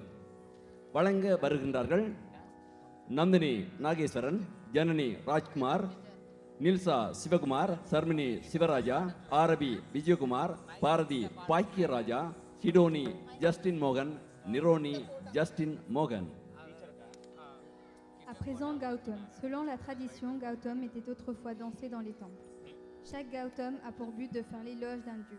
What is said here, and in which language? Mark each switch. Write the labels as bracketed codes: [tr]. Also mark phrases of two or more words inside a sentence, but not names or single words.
[ta] வழங்க வருகின்றார்கள் நந்தினி நாகேஸ்வரன், ஜனனி ராஜ்குமார், நில்சா சிவகுமார், சர்மினி சிவராஜா, ஆரபி விஜயகுமார், பாரதி பாக்கியராஜா, சிடோனி ஜஸ்டின் மோகன், நிரோனி ஜஸ்டின் மோகன். [fr] À présent, Gautam. Selon la tradition, Gautam était autrefois dansé dans les temples. Chaque Gautam a pour but de faire l'éloge d'un dieu.